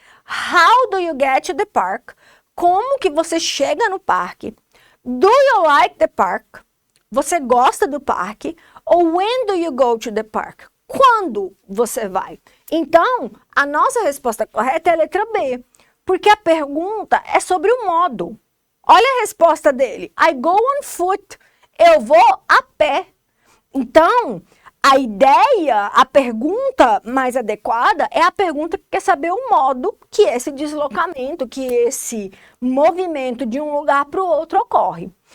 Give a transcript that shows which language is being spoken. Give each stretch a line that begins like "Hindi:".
English: How do you get to the park?
Portuguese: Como que você chega no parque?
English: Do you like the park?
Portuguese: Você gosta do parque?
English: Ou when do you go to the park?
Portuguese: Quando você vai? Então, a nossa resposta correta é a letra B, porque a pergunta é sobre o modo. Olha a resposta dele,
English: I go on foot.
Portuguese: Eu vou a pé. Então, a ideia, a pergunta mais adequada é a pergunta que quer saber o modo que esse deslocamento, que esse movimento de um lugar para o outro ocorre.